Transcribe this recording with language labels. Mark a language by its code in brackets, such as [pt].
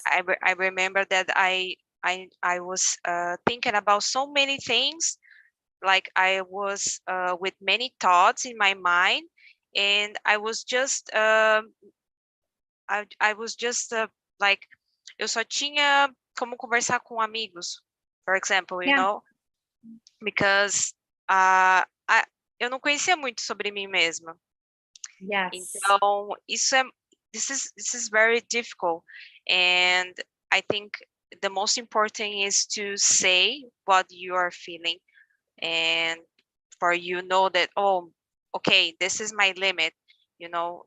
[en] I remember that I was thinking about so many things, like I was with many thoughts in my mind, and I was just I was just like, [pt] eu só tinha como conversar com amigos, [en] for example, you Yeah. know, because [pt] eu não conhecia muito sobre mim mesma. [en] Yes. [pt] Então, [en] this is very difficult, and I think the most important is to say what you are feeling, and for you know that, oh, okay, this is my limit, you know.